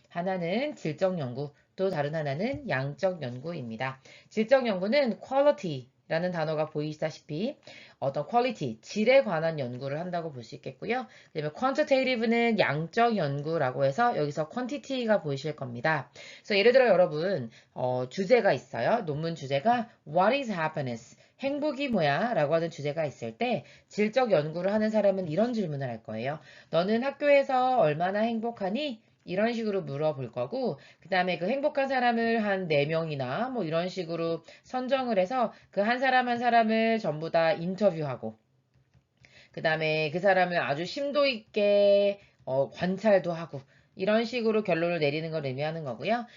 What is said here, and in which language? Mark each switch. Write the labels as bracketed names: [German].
[Korean] 하나는 질적 연구, 또 다른 하나는 양적 연구입니다. 질적 연구는 quality라는 단어가 보이시다시피 어떤 퀄리티, 질에 관한 연구를 한다고 볼 수 있겠고요. 그다음에 quantitative는 양적 연구라고 해서 여기서 quantity가 보이실 겁니다. 그래서 예를 들어 여러분 주제가 있어요. 논문 주제가 [English] What is happiness? [Korean] 행복이 뭐야? 라고 하는 주제가 있을 때 질적 연구를 하는 사람은 이런 질문을 할 거예요. 너는 학교에서 얼마나 행복하니? 이런 식으로 물어볼 거고, 그 다음에 그 행복한 사람을 한 4명이나 뭐 이런 식으로 선정을 해서 그 한 사람 한 사람을 전부 다 인터뷰하고, 그 다음에 그 사람을 아주 심도 있게 관찰도 하고, 이런 식으로 결론을 내리는 걸 의미하는 거고요.